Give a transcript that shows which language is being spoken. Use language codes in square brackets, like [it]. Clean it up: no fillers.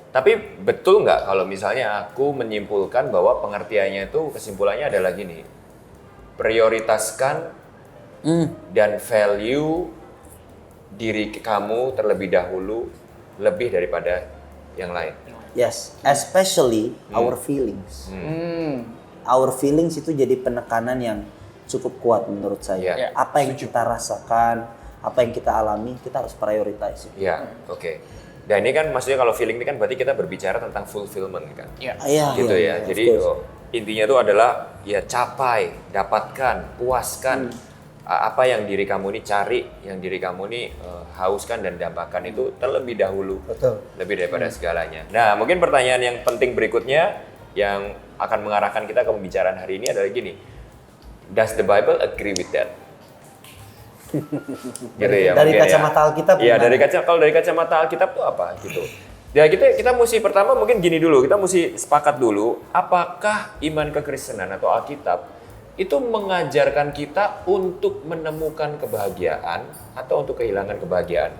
[id] Tapi betul nggak kalau misalnya aku menyimpulkan bahwa pengertiannya itu, kesimpulannya adalah gini, prioritaskan dan value diri kamu terlebih dahulu lebih daripada yang lain. [en] Yes, especially our feelings. Our feelings [id] itu jadi penekanan yang cukup kuat menurut saya. Apa yang kita rasakan, apa yang kita alami, kita harus prioritize. Oke. Dan ini kan maksudnya kalau feeling ini kan berarti kita berbicara tentang fulfillment kan. Gitu ya. Jadi intinya itu adalah capai, dapatkan, puaskan apa yang diri kamu ini cari, yang diri kamu ini hauskan dan dambakan itu terlebih dahulu. Lebih daripada segalanya. Nah, mungkin pertanyaan yang penting berikutnya yang akan mengarahkan kita ke pembicaraan hari ini adalah gini. [en] Does the Bible agree with that? [id] Gitu ya. Dari kacamata Alkitab. Iya, kalau dari kacamata Alkitab tuh apa gitu. Ya kita mesti pertama mungkin gini dulu, kita mesti sepakat dulu, apakah iman kekristenan atau Alkitab itu mengajarkan kita untuk menemukan kebahagiaan atau untuk kehilangan kebahagian?